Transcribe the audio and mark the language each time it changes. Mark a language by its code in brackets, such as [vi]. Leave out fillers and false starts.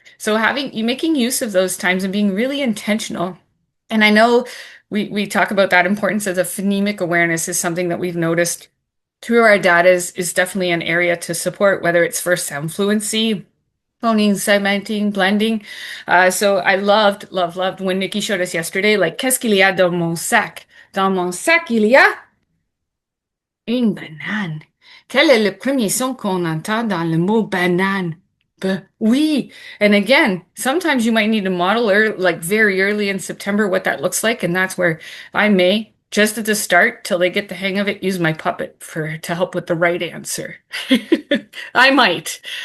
[en] So making use of those times and being really intentional. And I know we talk about that importance of the phonemic awareness is something that we've noticed through our data is definitely an area to support, whether it's first sound fluency, phoning, segmenting, blending. So I loved when Nikki showed us yesterday, like, [fr] qu'est-ce qu'il y a dans mon sac? Dans mon sac, il y a une banane. Quel est le premier son qu'on entend dans le mot banane? Oui. [en] And again, sometimes you might need to model like very early in September what that looks like. And that's where I may, just at the start, till they get the hang of it, use my puppet to help with the right answer. I might.